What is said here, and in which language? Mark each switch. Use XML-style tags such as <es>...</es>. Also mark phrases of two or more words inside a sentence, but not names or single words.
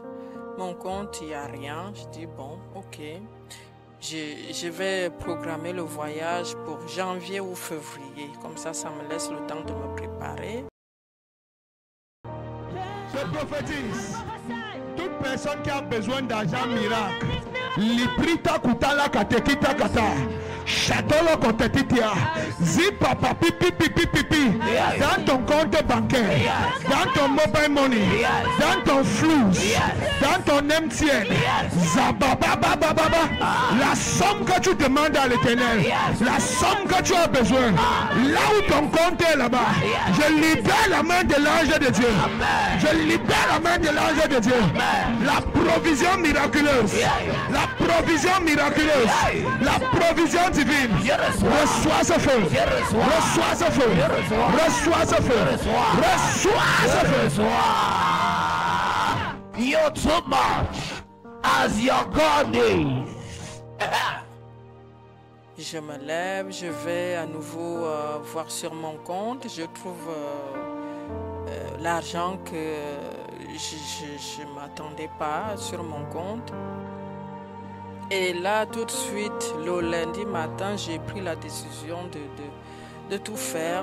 <fr>Mon compte, il n'y a rien. Je dis bon, ok. Je vais programmer le voyage pour janvier ou février. Comme ça me laisse le temps de me préparer. Je prophétise. Toute personne qui a besoin d'argent miracle, liprita kutala katekita kata. Chatolo kotetitia. Zipa papi pipi pipi pipi. Dans ton compte bancaire, dans ton mobile money, dans ton flux, dans ton MTN. Zabababababa. La somme que tu demandes à l'Éternel, la somme que tu as besoin, là où ton compte est là-bas, je libère la main de l'ange de Dieu. Je libère la main de l'ange de Dieu. La provision miraculeuse, la provision miraculeuse, la provision divine. Reçois ce feu, reçois ce feu, reçois ce feu, reçois ce feu.</fr> <en>You're too much as your God is.</en> <fr>Je me lève, je vais à nouveau voir sur mon compte. Je trouve l'argent que je ne m'attendais pas sur mon compte. Et là, tout de suite, le lundi matin, j'ai pris la décision de tout faire.</fr>